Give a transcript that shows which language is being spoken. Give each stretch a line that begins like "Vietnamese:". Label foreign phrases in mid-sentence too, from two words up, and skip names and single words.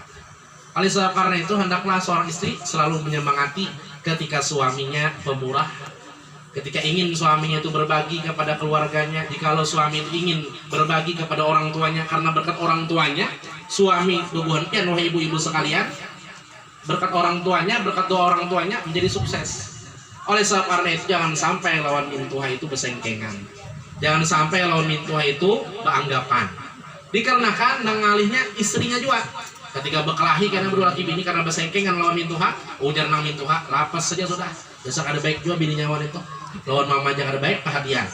Indonesian: Oleh sebab karena itu hendaklah seorang istri selalu menyemangati ketika suaminya pemurah, ketika ingin suaminya itu berbagi kepada keluarganya. Jikalau suami ingin berbagi kepada orang tuanya, karena berkat orang tuanya suami tubuhnya, wahai ibu-ibu sekalian, berkat orang tuanya, berkat doa orang tuanya menjadi sukses.
Banjar: Oleh sebab karena itu jangan sampai lawan mintuha itu bersengkengan, jangan sampai lawan mintuha itu beranggapan, dikarenakan nangalihnya istrinya juga. Ketika berkelahi karena berlaki bini karena bersengkengan lawan mintuha, ujar nang mintuha, lapas saja sudah. Besok ada baik juga bininya wanita itu. Lawan mama jangan ada baik perhatian.